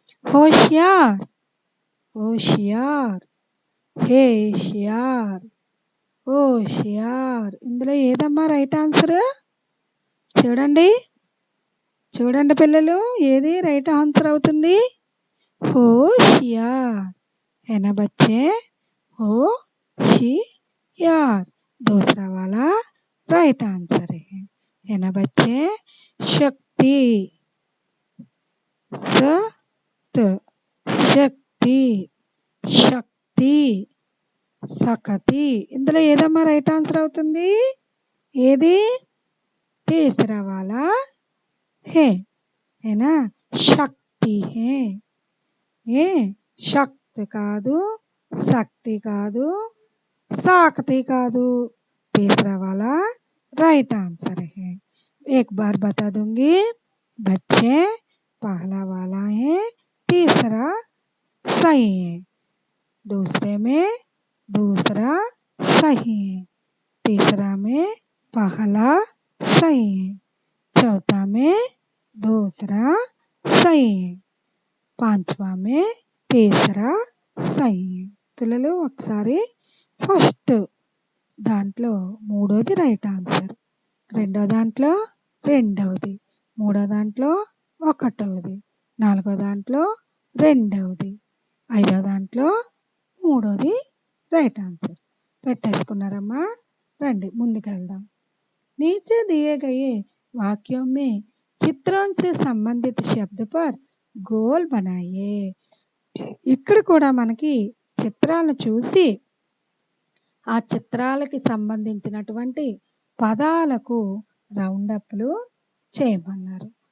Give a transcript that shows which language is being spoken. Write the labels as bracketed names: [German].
[Hindi] होशियार, होशियार, हेशियार, होशियार. [Telugu] ఇందులో ఏదమ్మా రైట్ ఆన్సర్? చూడండి, చూడండి పిల్లలు, ఏది రైట్ ఆన్సర్ అవుతుంది? [Hindi] होशियार है ना बच्चे? होशियार दूसरा वाला राइट आंसर है ना बच्चे? शक्ति, शक्ति, शक्ति, सकती. [Telugu] ఇందులో ఏదమ్మా రైట్ ఆన్సర్ అవుతుంది? ఏది? [Hindi] तीसरा वाला है ना, शक्ति है. [Telugu] ఏ శక్తి కాదు, శక్తి కాదు, साकती కాదు. [Hindi] तीसरा वाला राइट आंसर है. एक बार बता दूंगी बच्चे, पहला वाला है, तीसरा सही है, दूसरे में दूसरा सही है, तीसरा में पहला सही है, चौथा में दूसरा सही है, पांचवा में तीसरा सही है. [Telugu] పిల్లలు ఒకసారి ఫస్ట్ దాంట్లో మూడోది రైట్ ఆన్సర్, రెండో దాంట్లో రెండవది, మూడో దాంట్లో ఒకటవది, నాలుగో దాంట్లో రెండవది, ఐదో దాంట్లో మూడోది రైట్ ఆన్సర్ పెట్టేసుకున్నారమ్మా. రండి ముందుకెళ్దాం. [Hindi] नीचे दिए गए वाक्यों में चित्रों से संबंधित शब्द पर गोल बनाइए. [Telugu] ఇక్కడ కూడా మనకి చిత్రాలను చూసి ఆ చిత్రాలకి సంబంధించినటువంటి పదాలకు రౌండప్లు చేయమన్నారు.